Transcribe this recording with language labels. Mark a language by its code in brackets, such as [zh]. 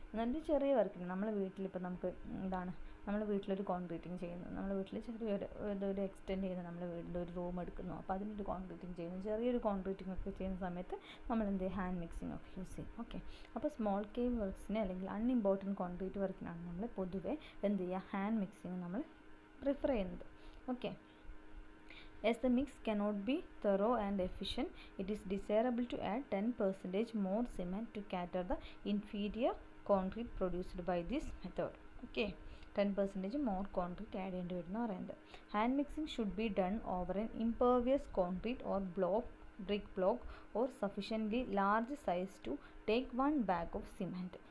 [ml] എന്നിട്ട് ചെറിയ വർക്കിന് നമ്മൾ വീട്ടിലിപ്പോൾ നമ്മൾ വീട്ടിലൊരു കോൺക്രീറ്റിംഗ് ചെയ്യുന്നു, നമ്മൾ വീട്ടിൽ ചെറിയൊരു എക്സ്റ്റെൻഡ് ചെയ്യുന്നു, നമ്മൾ വീട്ടിൽ ഒരു റൂം എടുക്കുന്നു, അപ്പോൾ അതിനൊരു കോൺക്രീറ്റിംഗ് ചെയ്യുന്നു, ചെറിയൊരു കോൺക്രീറ്റിംഗ് ഒക്കെ ചെയ്യുന്ന സമയത്ത് നമ്മൾ ഹാൻഡ് മിക്സിംഗ് ഒക്കെ യൂസ് ചെയ്യും. ഓക്കെ. അപ്പോൾ സ്മോൾ സ്കെയിൽ വർക്ക്സിന് അല്ലെങ്കിൽ അൺഇമ്പോർട്ടൻറ്റ് കോൺക്രീറ്റ് വർക്കിനാണ് നമ്മൾ പൊതുവെ ഹാൻഡ് മിക്സിംഗ് നമ്മൾ പ്രിഫർ ചെയ്യുന്നത്. Okay. [en] As the mix cannot be thorough and efficient, it is desirable to add 10% more cement to cater the inferior concrete produced by this method. Okay. 10% more concrete add [ml] ചെയ്യേണ്ടി വരുന്ന പറയുന്നത്. [en] Hand mixing should be done over an impervious concrete or brick block or sufficiently large size to take 1 bag of cement.